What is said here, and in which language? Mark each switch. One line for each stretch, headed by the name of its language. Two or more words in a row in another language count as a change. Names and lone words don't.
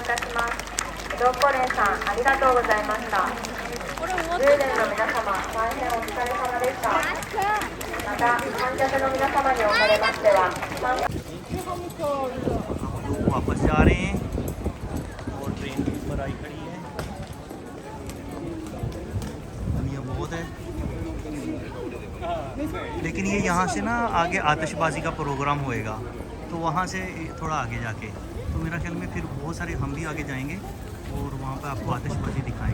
Japanese: します。ドッコレンさん、ありがとうございました。ルーレンの皆様、大変お疲れ様でした。また、観客の皆様におかれましては、
Hindi: लोग वापस जा रहे हैं और ट्रेन के ऊपर आई खड़ी है, दुनिया बहुत है। लेकिन ये यहाँ से ना आगे आतिशबाजी का प्रोग्राम होएगा, तो वहाँ से थोड़ा आगे जाके, तो मेरा ख्याल में फिर बहुत सारे हम भी आगे जाएंगे और वहाँ पे आपको आतिशबाजी दिखाएंगे।